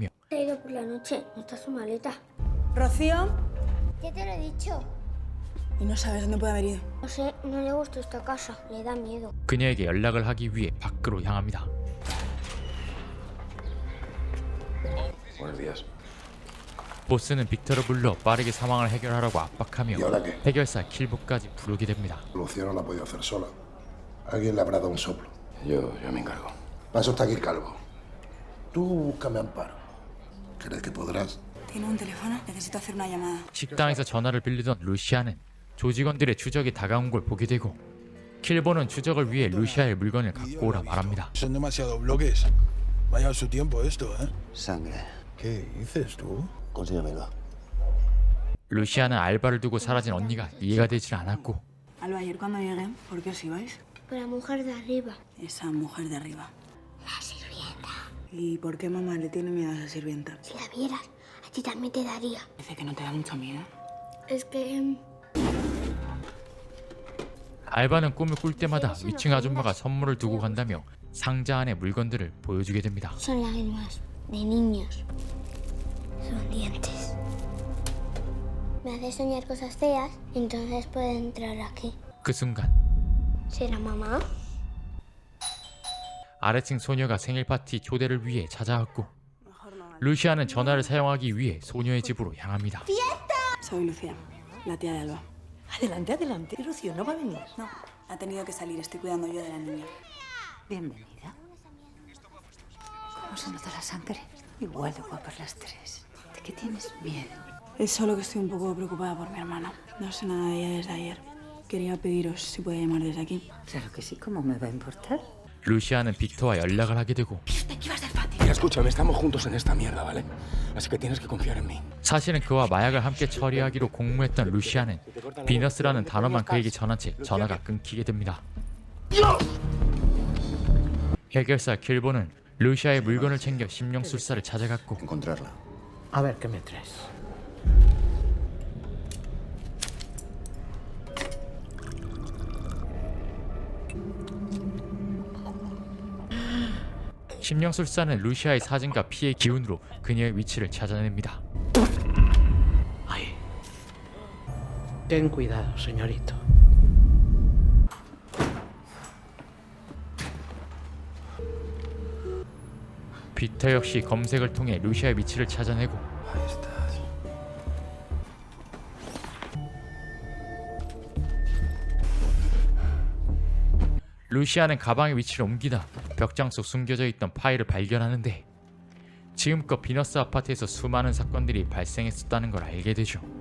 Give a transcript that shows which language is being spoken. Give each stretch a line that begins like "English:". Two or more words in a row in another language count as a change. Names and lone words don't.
Spanish: Se ha ido por la noche. No está su maleta. Rocío. Ya te lo he dicho. Y no sabes dónde puede haber ido. No sé, no le gusta esta casa. Le da miedo.
Korean: 그녀에게 연락을 하기 위해 밖으로 향합니다.
Spanish: buenos días.
Korean: 보스는 빅터를 불러 빠르게 상황을 해결하라고 압박하며
Spanish: ¿Y ahora qué?
Korean: 해결사 킬보까지 부르게 됩니다.
Spanish: Lucía no la ha podido hacer sola. Alguien le habrá dado un soplo. Yo me encargo. Paso está aquí Calvo. Tú búscame amparo. ¿Crees que podrás? Tiene un teléfono. Necesito hacer una llamada.
Korean: 식당에서 전화를 빌리던 루시아는 조직원들의 추적이 다가온 걸 보게 되고 킬보는 추적을 위해 루시아의 물건을 갖고 오라 말합니다.
Spanish: Son demasiados bloques. Vaya a su tiempo esto, ¿eh? Sangre. ¿Qué dices tú? Consíguemelo.
Korean: 루시아는 알바를 두고 사라진 언니가 이해가 되질 않았고
Spanish: Alba, ayer cuando llegué, ¿por qué os ibais? Por la mujer de arriba. Esa mujer de arriba. La sirvienta. ¿Y por qué mamá le tiene miedo a esa sirvienta? Si la vieras, a ti también te daría. Dice que no te da mucho miedo. Es que...
Korean: 알바는 꿈을 꿀 때마다 위층 아줌마가 선물을 두고 간다며 상자 안의 물건들을 보여주게 됩니다.
Spanish: son lágrimas de niños. Son dientes. Me hace soñar cosas feas, entonces puede entrar aquí.
Korean: 그 순간
Spanish: ¿Será mamá?
Korean: 아래층 소녀가 생일 파티 초대를 위해 찾아왔고 루시아는 전화를 사용하기 위해 소녀의 집으로 향합니다.
Spanish: Soy Lucía, la tía de Alba. Adelante, adelante. Rocío no va a venir. No, ha tenido que salir. Estoy cuidando yo de la niña. Bienvenida. ¿Cómo se nota la sangre? Igual de guapas las tres. ¿De qué tienes miedo? Es solo que estoy un poco preocupada por mi hermana. No sé nada de ella desde ayer. Quería pediros si puede llamar desde aquí. Claro que sí, ¿cómo me va a importar?
Korean: 루시아는 빅터와 연락을 ha게 되고
Spanish: ¿De qué va a ser fácil? Mira, escúchame, estamos juntos en esta mierda, ¿vale? Así que tienes que confiar en mí.
Korean: 사실은 그와 마약을 함께 처리하기로 공모했던 루시아는 비너스라는 단어만 그에게 전한 채 전화가 끊기게 됩니다. 해결사 킬보는 루시아의 물건을 챙겨 심령술사를 찾아갔고
Spanish: Encontrarla. A ver, ¿qué me traes?
Korean: 심령술사는 루시아의 사진과 피의 기운으로 그녀의 위치를 찾아냅니다.
Spanish: Ahí. Ten cuidado, señorito.
Korean: 빅터 역시 검색을 통해 루시아의 위치를 찾아내고
Spanish: Ahí estás.
Korean: 루시아는 가방의 위치를 옮기다 벽장 속 숨겨져 있던 파일을 발견하는데 지금껏 비너스 아파트에서 수많은 사건들이 발생했었다는 걸 알게 되죠.